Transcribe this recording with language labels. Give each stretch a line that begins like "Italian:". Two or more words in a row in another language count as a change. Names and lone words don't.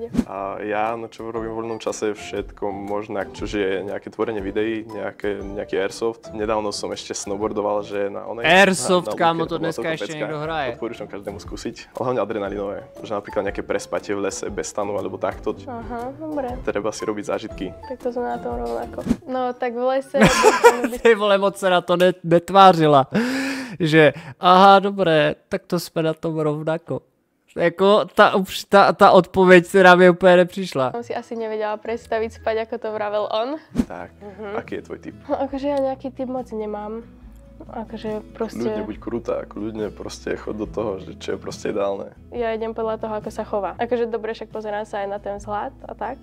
Slovak: A ja, no čo robím v voľnom čase, všetko možné, čože je nejaké tvorenie videí, nejaký airsoft. Nedávno som ešte snowboardoval, že na onej... Airsoft, na kámo, Looker, to dneska ešte niekto hraje. Odporúčam každému skúsiť, hlavne adrenalinové. Že napríklad nejaké prespatie v lese bez stanu alebo takto. Aha, dobre. Treba si robiť zážitky. Tak to sme na tom rovnako. No tak v lese...
Czech: Ty vole, moc se na to netvářila. Že, aha, dobré, tak to jsme na tom rovnako. Jako ta odpověď, která mi úplně nepřišla.
Slovak: Som si asi nevedela predstaviť spať, ako to vravel on. Tak, aký je tvoj tip? No akože ja nejaký typ moc nemám. Akože proste... Kľudne buď krutá, kľudne proste chod do toho, že čo je proste ideálne. Ja idem podľa toho, ako sa chová. Akože dobre, však pozerám sa aj na ten vzhľad a tak.